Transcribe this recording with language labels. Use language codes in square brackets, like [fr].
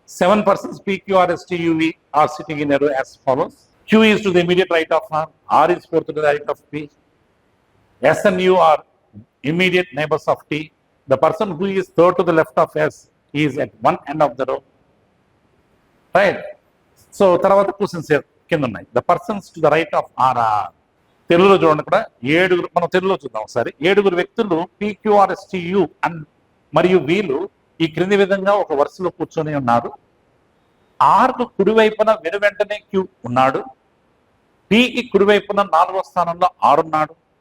[en] 7 persons P, Q, R, S, T, U, V are sitting in a row as follows. Q is to the immediate right of R is fourth to the right of P. S and U are immediate neighbors of T. The person who is third to the left of S is at one end of the row. Right. [te] So తర్వాత questions కింద ఉన్నాయి. [en] The persons to the right of R are. [te] తెలుగులో చూడండి, కూడా 7, మనం తెలుగులో చూద్దాం ఒకసారి. 7 వ్యక్తులు P, Q, R, S, T, U and మరియు వీళ్ళు ఈ క్రింది విధంగా ఒక వరుసలో కూర్చొని ఉన్నారు. ఆర్కు కుడివైపున వెనువెంటనే క్యూ ఉన్నాడు. టీకి కుడివైపున 4వ స్థానంలో ఆర్ ఉన్నాడు.